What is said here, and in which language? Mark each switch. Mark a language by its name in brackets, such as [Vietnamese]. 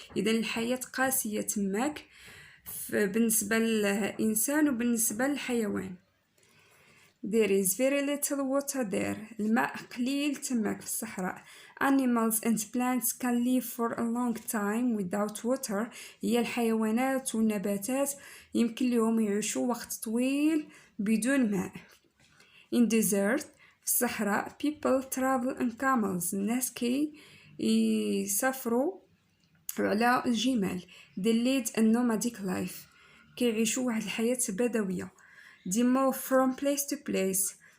[Arabic] إذن الحياة قاسية تماك بالنسبة للإنسان وبالنسبة للحيوان. [English] There is very little water there. [Arabic] الماء قليل تماك في الصحراء. [English] Animals and plants can live for a long time without water. [Arabic] هي الحيوانات والنباتات يمكن لهم يعيشوا وقت طويل بدون ماء. [English] In desert [Arabic] في الصحراء [English] people travel on camels. [Arabic] الناس يسافروا على الجمال. [English] They lead a nomadic life. [Arabic] كيعيشوا واحد الحياة بدوية. [English] They move from place to place.